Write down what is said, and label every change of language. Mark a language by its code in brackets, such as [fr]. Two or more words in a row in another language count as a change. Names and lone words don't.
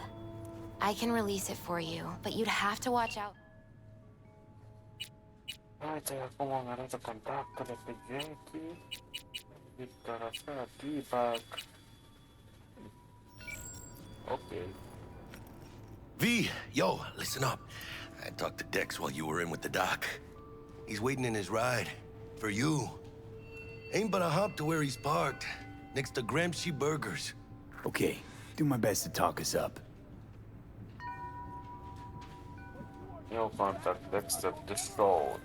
[en] I can release it for you, but you'd have to watch out. [ro] Haide, acum îmi arată contactele pe Yankee. Victor așa, D-Bag. Okay. V, [en] yo, listen up. I talked to Dex while you were in with the doc. He's waiting in his ride. For you. Ain't but a hop to where he's parked. Next to Gramsci Burgers. Okay, do my best to talk us up. You'll contact Dexter destroyed.